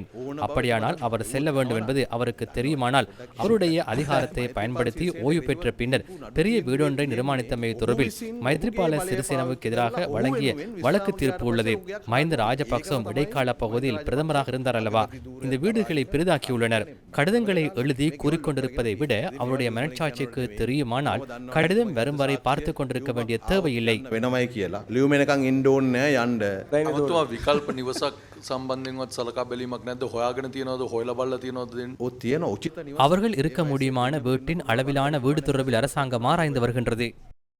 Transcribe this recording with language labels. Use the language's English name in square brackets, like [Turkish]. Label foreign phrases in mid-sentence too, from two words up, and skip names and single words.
[Tamil] அப்படியானால் அவர் செல்ல வேண்டும் என்பது அவருக்கு தெரியுமானால் அவருடைய அதிகாரத்தை பயன்படுத்தி ஓய்வு பெற்ற பின்னர் பெரிய வீடொன்றை நிர்மாணித்தமை தொடர்பில் மைத்ரிபால சிறிசேனவுக்கு எதிராக வழங்கிய வழக்கு தீர்ப்பு உள்ளது. மஹிந்த ராஜபக்சவும் இடைக்கால பகுதியில் பிரதமராக இருந்தார் அல்லவா. இந்த வீடுகளை பெரிதாக்கியுள்ளனர். கடிதங்களை எழுதி கூறிக்கொண்டிருப்பதை விட அவருடைய மனச்சாட்சிக்கு தெரியுமானால் கடிதம் வரும் வரை பார்த்து கொண்டிருக்க வேண்டிய தேவையில்லை. [Sinhala] වෙනමයි කියලා ලියුම එනකන් ඉන්න ඕනේ නෑ යන්න. අමතුමා විකල්ප නිවසක් සම්බන්ධයෙන්වත් සලකා බැලීමක් නැද්ද? හොයාගෙන තියනවද? හොයලා බලලා තියනවද? ඔය තියෙන උචිත [Tamil] அவர்கள் இருக்க முடியுமான வீட்டின் அளவிலான வீடு தொடர்பில் அரசாங்கம் ஆராய்ந்து வருகின்றது.